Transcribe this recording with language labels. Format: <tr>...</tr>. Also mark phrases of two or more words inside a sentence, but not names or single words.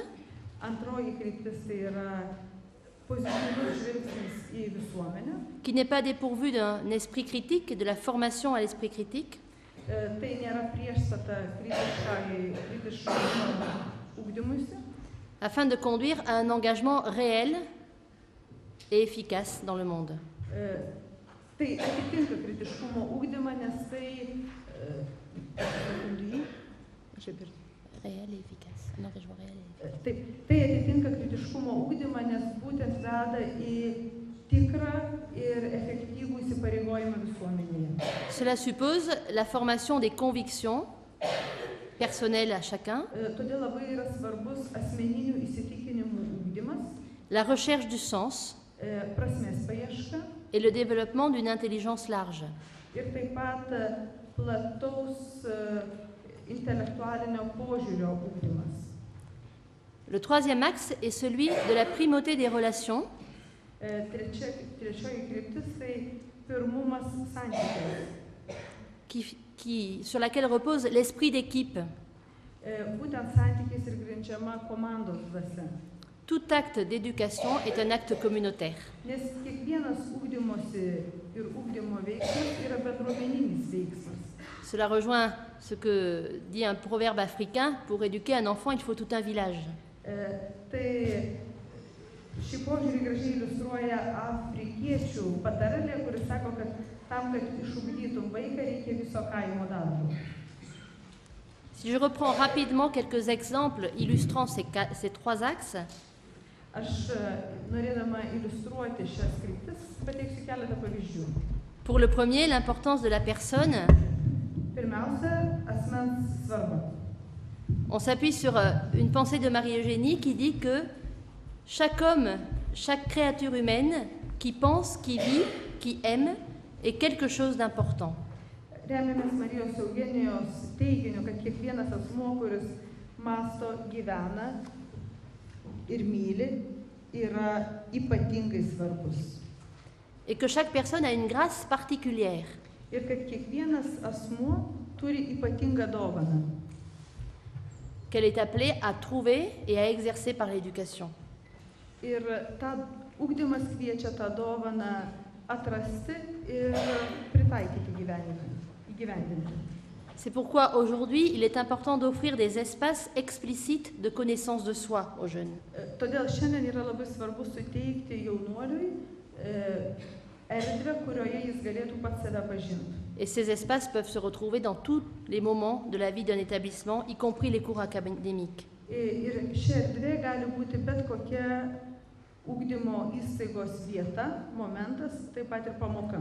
<lt>Antroji kryptis tai yra pozityvus žvilgsnis į visuomenę.</lt> <fr>qui n'est pas dépourvu d'un esprit critique et de la formation à l'esprit critique,</fr> <lt>Tai nėra priešstata kritiškam ugdymuisi,</lt> <fr>afin de conduire à un engagement réel et efficace dans le monde.</fr> <lt>Tai atitinka kritiškumo ugdymą, nes tai</lt> <fr>Réel et efficace. Un engagement réel et...</fr> <lt>Tai atitinka kritiškumo ugdymą, nes būtent veda į tikrą ir efektyvų įsipareigojimą visuomenėje.</lt> <fr>Cela suppose la formation des convictions personnelles à chacun,</fr> <lt>Todėl labai yra svarbus asmeninių įsitikinimų ugdymas,</lt> <fr>la recherche du sens</fr> <lt>prasmės paieška</lt> <fr>et le développement d'une intelligence large.</fr> <lt>ir taip pat plataus intelektualinio požiūrio ugdymas.</lt> <fr>Le troisième axe est celui de la primauté des relations,</fr> <lt>Trečioji kryptis tai pirmumas santykiais.</lt> <fr>sur laquelle repose l'esprit d'équipe.</fr> <lt>Būtent santykiais ir grindžiama komandos dvasia.</lt> <fr>Tout acte d'éducation est un acte communautaire.</fr> <lt>Nes kiekvienas ugdymosi ir ugdymo veiksmas yra bendruomeninis veiksmas.</lt> <fr>Cela rejoint ce que dit un proverbe africain, pour éduquer un enfant, il faut tout un village.</fr> <lt>Tai šį požiūrį gražiai iliustruoja afrikiečių patarlė, kuris sako, kad tam, kad išugdytum vaiką, reikia viso kaimo darbo.</lt> <fr>Si je reprends rapidement quelques exemples illustrant ces 3 axes,</fr> <lt>Aš norėdama iliustruoti šias kryptis, pateiksiu keletą pavyzdžių.</lt> <fr>pour le premier, l'importance de la personne,</fr> <lt>Pirmiausia, asmens svarba.</lt> <fr>on s'appuie sur une pensée de Marie-Eugénie qui dit que chaque homme, chaque créature humaine qui pense, qui vit, qui aime est quelque chose d'important.</fr> <lt>Remiamės Marijos Eugenijos teiginiu, kad kiekvienas asmuo, kuris mąsto, gyvena ir myli, yra ypatingai svarbus.</lt> <fr>Et que chaque personne a une grâce particulière.</fr> <lt>Ir kad kiekvienas asmuo turi ypatingą dovaną,</lt> <fr>qu'elle est appelée à trouver et à exercer par l'éducation.</fr> <lt>ir ugdymas kviečia tą dovaną atrasti ir pritaikyti įgyvendinti.</lt> <fr>C'est pourquoi aujourd'hui, il est important d'offrir des espaces explicites de connaissance de soi aux jeunes.</fr> <lt>Todėl šiandien yra labai svarbu suteikti jaunuoliui erdvę, kurioje jis galėtų pats save pažinti.</lt> <fr>Et ces espaces peuvent se retrouver dans tous les moments de la vie d'un établissement, y compris les cours académiques.</fr> <lt>Ir ši erdvė gali būti bet kokia ugdymo įstaigos vieta, momentas, taip pat ir pamoka.</lt>